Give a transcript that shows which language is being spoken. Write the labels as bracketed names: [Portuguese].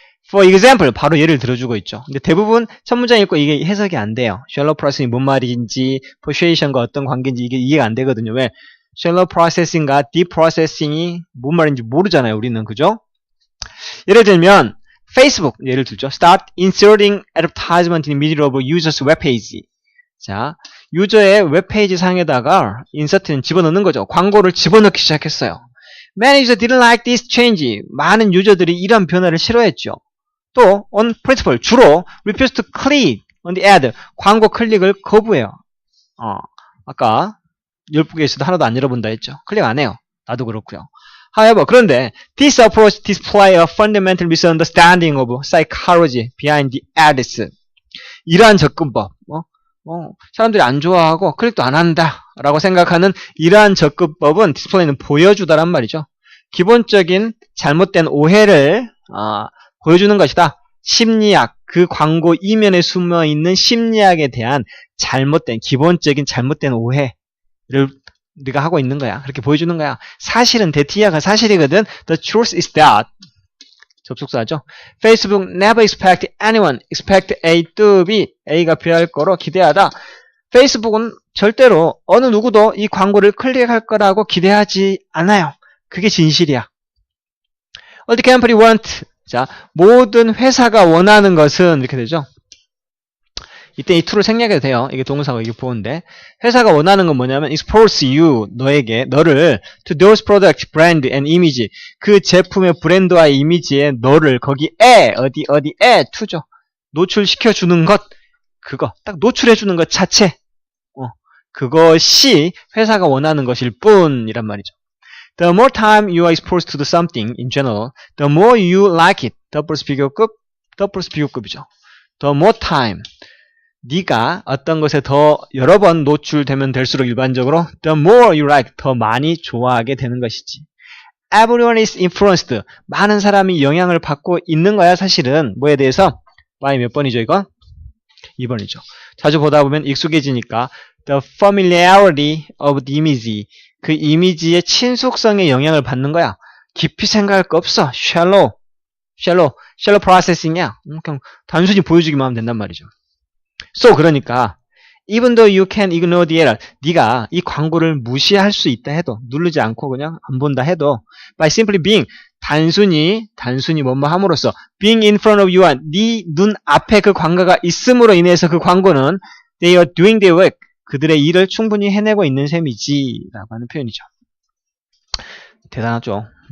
[English] For example, [Korean] 바로 예를 들어주고 있죠. 근데 대부분 첫 문장 읽고 이게 해석이 안 돼요. shallow processing이 뭔 말인지, persuasion과 어떤 관계인지 이게 이해가 안 되거든요. 왜? shallow processing과 deep processing이 뭔 말인지 모르잖아요. 우리는. 그죠? 예를 들면 Facebook 예를 들죠. [English] Start inserting advertisement in the middle of a user's webpage. [Korean] 자, 유저의 웹페이지 상에다가 인서트는 집어넣는 거죠. 광고를 집어넣기 시작했어요. [English] Many users didn't like this change. [Korean] 많은 유저들이 이런 변화를 싫어했죠. 또 [English] on principle [Korean] 주로 [English] refuse to click on the ad. [Korean] 광고 클릭을 거부해요. 아까 열북에서도 하나도 안 열어본다 했죠. 클릭 안 해요. 나도 그렇고요. [English] However, [Korean] 그런데 [English] this approach display a fundamental misunderstanding of psychology behind the ads. [Korean] 이러한 접근법, 사람들이 안 좋아하고 클릭도 안 한다라고 생각하는 이러한 접근법은 디스플레이는 보여주다란 말이죠. 기본적인 잘못된 오해를 보여주는 것이다. 심리학, 그 광고 이면에 숨어있는 심리학에 대한 기본적인 잘못된 오해를 우리가 하고 있는 거야. 그렇게 보여주는 거야. 사실은 대티아가 사실이거든. [English] The truth is that [Korean] 접속사죠. [English] Facebook never expect anyone expect A to B. [Korean] A가 B할 거로 기대하다. 페이스북은 절대로 어느 누구도 이 광고를 클릭할 거라고 기대하지 않아요. 그게 진실이야. [English] All the company want. [Korean] 자, 모든 회사가 원하는 것은 이렇게 되죠. 이때 이 to를 생략해도 돼요. 이게 동사고 이게 보호인데 회사가 원하는 건 뭐냐면 [English] expose you, [Korean] 너를 [English] to those product, brand and image. [Korean] 그 제품의 브랜드와 이미지에 너를 거기에 어디에 to죠. 노출시켜 주는 것, 그거 딱 노출해 주는 것 자체. 그것이 회사가 원하는 것일 뿐이란 말이죠. [English] The more time you are exposed to something in general, the more you like it. [Korean] 더플러스 비교급이죠. [English] The more time. [Korean] 네가 어떤 것에 더 여러 번 노출되면 될수록 일반적으로 [English] the more you like, [Korean] 더 많이 좋아하게 되는 것이지. [English] Everyone is influenced. [Korean] 많은 사람이 영향을 받고 있는 거야, 사실은. 뭐에 대해서? by 몇 번이죠, 이거? 2번이죠. 자주 보다 보면 익숙해지니까 [English] the familiarity of the image. [Korean] 그 이미지의 친숙성에 영향을 받는 거야. 깊이 생각할 거 없어. shallow processing이야. 그냥 단순히 보여주기만 하면 된단 말이죠. [English] So, [Korean] 그러니까 [English] even though you can ignore the error, [Korean] 네가 이 광고를 무시할 수 있다 해도, 누르지 않고 그냥 안 본다 해도 [English] by simply being, [Korean] 단순히 뭐뭐 함으로써 [English] being in front of you, [Korean] 네 눈 앞에 그 광고가 있음으로 인해서 그 광고는 [English] they are doing their work, [Korean] 그들의 일을 충분히 해내고 있는 셈이지 라고 하는 표현이죠. 대단하죠.